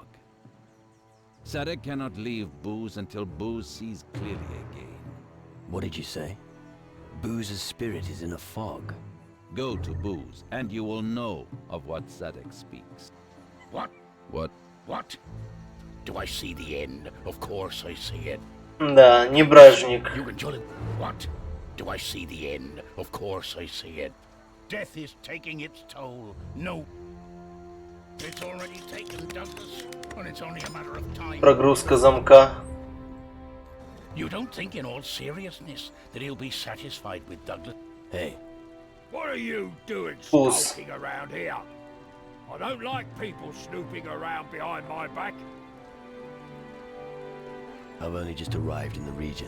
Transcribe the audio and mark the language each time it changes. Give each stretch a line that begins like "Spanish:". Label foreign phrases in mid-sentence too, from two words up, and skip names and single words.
English: Sadek cannot leave Booze until Booze sees clearly again. What did you say? Booze's spirit is in a fog. Go to Booze, and you will know of what Sadek speaks. What? What? What? Do I see the end? Of course I see it.
Russian: Да, не бражник.
English: You can jolly... What? Do I see the end? Of course I see it. Death is taking its toll. No. It's already taken, Douglas, and it's only a matter of time.
Russian: Прогрузка замка.
English: You don't think in all seriousness that he'll be satisfied with Douglas? Hey, What are you doing Puss. skulking around here? I don't like people snooping around behind my back. I've only just arrived in the region.